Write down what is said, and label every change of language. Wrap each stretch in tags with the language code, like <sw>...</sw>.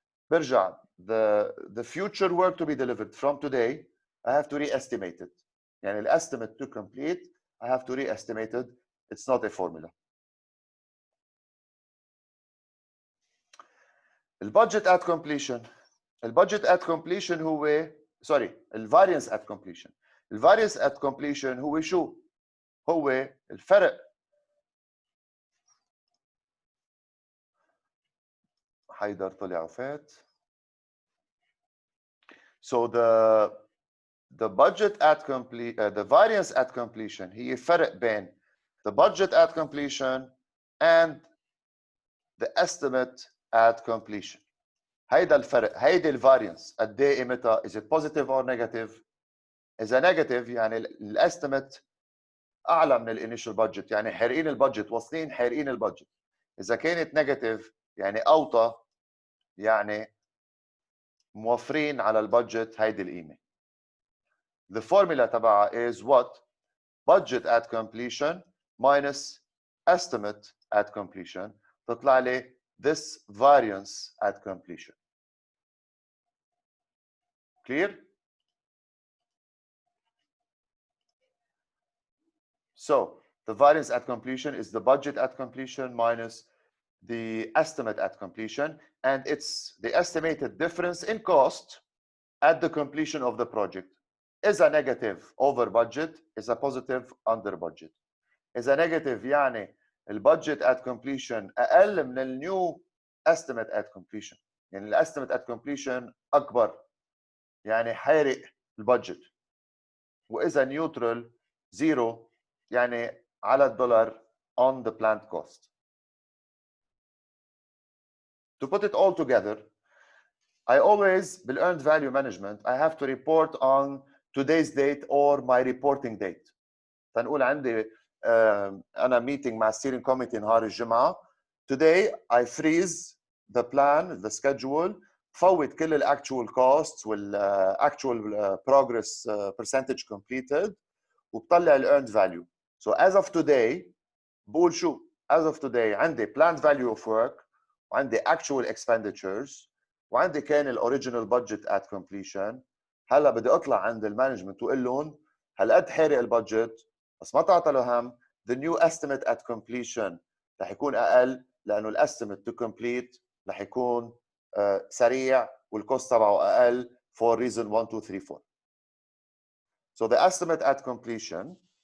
<ar>برجع</ar> <en>the future work to be delivered from today I have to re-estimate it.</en> <ar>يعني ال</ar> <en>estimate to complete I have to re-estimate it. It's not a formula. البادجت at completion. البادجت at completion هو الفارينس at completion.</en> <ar>الفارينس at completion هو شو؟ هو الفرق حيدر طلع وفات.</ar> <en>So the budget at complete the variance at completion هي فرق بين the budget at completion and the estimate at completion.</en> <ar>هيدا الفرق، هيدي الفاريانس قد ايه قيمتها؟</ar> <en>is it positive or negative؟</en> <ar>إذا negative يعني الاستيميت أعلى من الانيشال budget، يعني حارقين البادجت، واصلين حارقين البادجت. إذا كانت negative يعني أوطى، يعني موفرين على البادجت هيدي القيمة.</ar> <en>The formula</en> <ar>تبعها</ar> <en>is what? Budget at completion minus estimate at completion.</en> <ar>تطلع لي</ar> <en>this variance at completion. Clear? So the variance at completion is the budget at completion minus the estimate at completion, and it's the estimated difference in cost at the completion of the project. Is a negative over budget, is a positive under budget. Is a negative</en> <ar>يعني البادجت</ar> <en>at completion</en> <ar>أقل من النيو</ar> <en>estimate at completion.</en> <ar>يعني الestimate at completion أكبر، يعني حارق البادجت. وإذا neutral zero يعني على الدولار</ar> <en>on the planned cost. To put it all together, I always, بالearned value management, I have to report on today's date or my reporting date.</en> <ar>فنقول عندي أنا meeting مع steering committee نهار الجمعة.</ar> <en>Today I freeze the plan, the schedule,</en> <ar>فوت كل ال</ar> <en>actual costs</en> <ar>وال</ar> <en>actual progress percentage completed</en> <ar>وبطلع ال</ar> <en>earned value. So as of today</en> <ar>بقول شو؟</ar> <en>As of today</en> <ar>عندي</ar> <en>planned value of work</en> <ar>وعندي</ar> <en>actual expenditures</en> <ar>وعندي كان ال</ar> <en>original budget at completion.</en> <ar>هلا بدي اطلع عند المانجمنت واقول لهم هالقد حارق البادجت بس ما تعطلوا هم</ar> <en>the new estimate at completion</en> <ar>رح يكون اقل لانه الاستيميت to complete رح يكون سريع والكوست تبعه اقل</ar> <en>for reason 1 2 3 4. So the estimate at completion</en>